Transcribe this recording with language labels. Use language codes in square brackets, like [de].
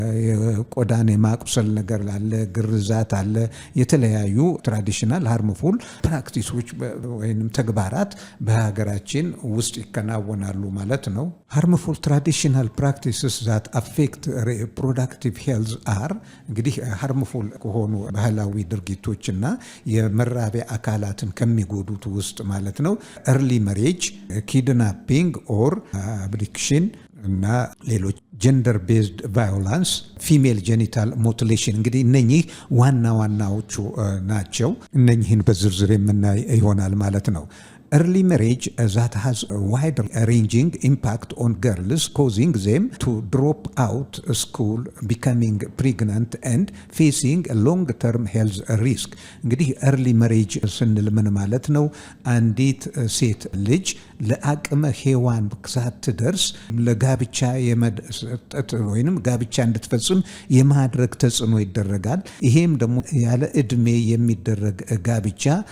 [am] የቆዳን የማቁሰል ነገር አለ፣ ግርዛት አለ፣ የተለያዩ ትራዲሽናል ሃርምፉል ፕራክቲሶች ወይም ተግባራት በሀገራችን ውስጥ ይከናወናሉ ማለት ነው። [en] ሃርምፉል ትራዲሽናል ፕራክቲስስ ዛት አፌክት ሪፕሮዳክቲቭ ሄልዝ አር [am] እንግዲህ ሃርምፉል ከሆኑ ባህላዊ ድርጊቶችና የመራቢያ አካላትን ከሚጎዱት ውስጥ ማለት ነው ኤርሊ መሬጅ፣ ኪድናፒንግ ኦር አብዲክሽን እና ሌሎች ጀንደር ቤዝድ ቫዮላንስ፣ ፊሜል ጄኒታል ሙቲሌሽን እንግዲህ እነኚህ ዋና ዋናዎቹ ናቸው። እነኚህን በዝርዝር የምናይ ይሆናል ማለት ነው። [en] early marriage that has a wide-ranging impact on girls, causing them to drop out school, becoming pregnant and facing a long-term health risk. [am] እንግዲህ early marriage ስንል ምን ማለት ነው? አንዲት ሴት ልጅ ለአቅመ ሔዋን ሳትደርስ ለጋብቻ የመሰጠት ወይንም ጋብቻ እንድትፈጽም የማድረግ ተጽዕኖ ይደረጋል። ይሄም ደግሞ ያለ እድሜ የሚደረግ ጋብቻ